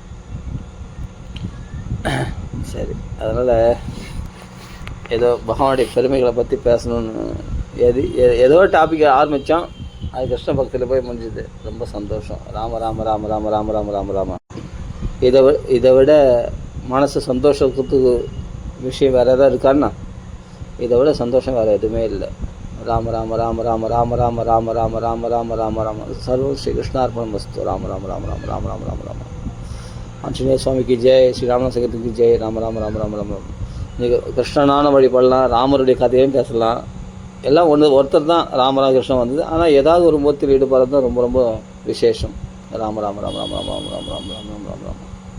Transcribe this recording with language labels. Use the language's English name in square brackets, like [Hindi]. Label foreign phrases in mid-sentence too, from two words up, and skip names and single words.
[Tamil] சரி, அதனால் ஏதோ பகவானுடைய பெருமைகளை பற்றி பேசணுன்னு ஏதோ டாப்பிக்கை ஆரம்பித்தோம், அது கிருஷ்ண பக்தியில் போய் முடிஞ்சுது. ரொம்ப சந்தோஷம். ராம ராம ராம ராம ராம ராம ராம ராம. இதை விட மனசு சந்தோஷத்துக்கு விஷயம் வேறு எதாவது இருக்கான்னா, இதை விட சந்தோஷம் வேறு எதுவுமே இல்லை. ராம ராம ராம ராம ராம ராம ராம ராம ராம ராம ராம ராம [Sanskrit] सर्वं श्री कृष्णार्पणं वस्तु. [Tamil] ராம ராம ராம ராம ராம ராம ராம ராம. ஆஞ்சநேய சுவாமிக்கு ஜெய், ஸ்ரீ ராமநாசகத்துக்கு ஜெய். ராம ராம ராம ராம ராம ராம. நீங்கள் கிருஷ்ணனான வழிபடலாம், ராமருடைய கதையும் பேசலாம், எல்லாம் ஒருத்தர் தான் ராமராகிருஷ்ணன் வந்தது. ஆனால் ஏதாவது ஒரு மூர்த்தியில் ஈடுபடுறது தான் ரொம்ப ரொம்ப விசேஷம். ராம ராம ராம ராம ராம ராம ராம ராம ராம ராம ராம ராம.